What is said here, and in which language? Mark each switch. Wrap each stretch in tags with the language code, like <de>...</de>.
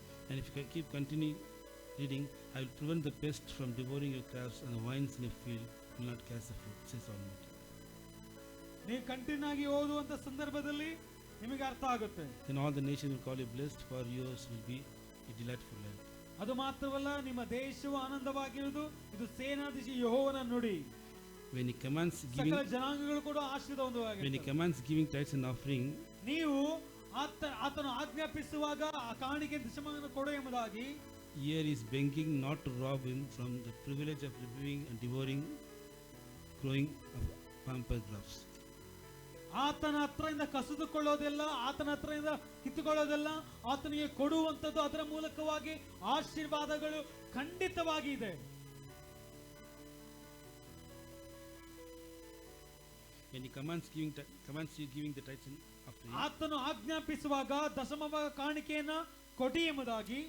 <en>And if you keep continuing reading, I will prevent the pest from devouring your crops, and the vines in your field will not cast the fruit, says Almighty.</en> <kn>ನೀವು continue ಆಗಿ ಓದುವಂತ ಸಂದರ್ಭದಲ್ಲಿ ನಿಮಗೆ ಅರ್ಥ ಆಗುತ್ತೆ.</kn> <en>Then all the nations will call you blessed, for yours will be a delightful land.</en> <kn>ಅದು ಮಾತ್ರವಲ್ಲ, ನಿಮ್ಮ ದೇಶವು ಆನಂದವಾಗಿರುವುದು, ಇದು ಸೇನಾಧೀಶ ಯೆಹೋವನ ನುಡಿ.</kn> <en>When he commands giving,</en> <kn>ಸಕಲ ಜನಾಂಗಗಳು ಕೂಡ ಆಶೀರ್ವಾದವಾಗಿರುತ್ತವೆ.</kn> <en>when he commands giving tithes and offering,</en> <kn>ನೀವು ಆತನು ಆಜ್ಞಾಪಿಸುವಾಗ ಆ ಕಾಣಿಕೆ ದಶಮಾಂಶವನ್ನು ಕೊಡು ಎಂಬುದಾಗಿ,</kn> <en>here is begging not to rob him from the privilege of reviewing and devouring growing of pampered crops.</en> <kn>ಆತನ ಹತ್ರದಿಂದ ಕಸಿದುಕೊಳ್ಳೋದೆಲ್ಲ, ಆತನ ಹತ್ರದಿಂದ ಕಿತ್ತುಕೊಳ್ಳೋದೆಲ್ಲ ಆತನಿಗೆ ಕೊಡುವಂಥದ್ದು, ಅದರ ಮೂಲಕವಾಗಿ ಆಶೀರ್ವಾದಗಳು ಖಂಡಿತವಾಗಿ ಇದೆ.</kn> <en>When he commands you giving the tithes and offering,</en> <kn>ಆತನು ಆಜ್ಞಾಪಿಸುವಾಗ ದಶಮಭಾಗ ಕಾಣಿಕೆಯನ್ನ ಕೊಡಿ ಎಂಬುದಾಗಿ,</kn>